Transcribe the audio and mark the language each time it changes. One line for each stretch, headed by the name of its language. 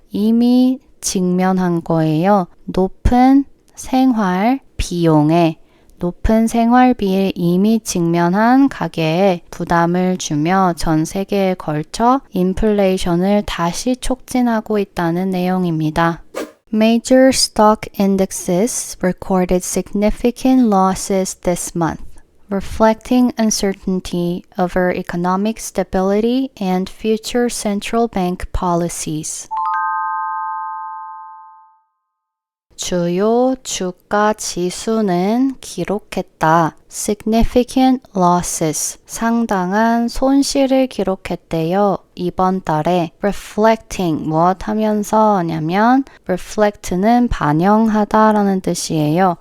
Korean: 이미 직면한 거예요. 높은 생활 비용에 높은 생활비에 이미 직면한 가게에 부담을 주며 전 세계에 걸쳐 인플레이션을 다시 촉진하고 있다는 내용입니다.
English: Major stock indexes recorded significant losses this month, reflecting uncertainty over economic stability and future central bank policies.
Korean: 주요 주가 지수는 기록했다.
English: significant losses,
Korean: 상당한 손실을 기록했대요. 이번 달에 reflecting, 무엇 하면서냐면 reflect는 반영하다 라는 뜻이에요.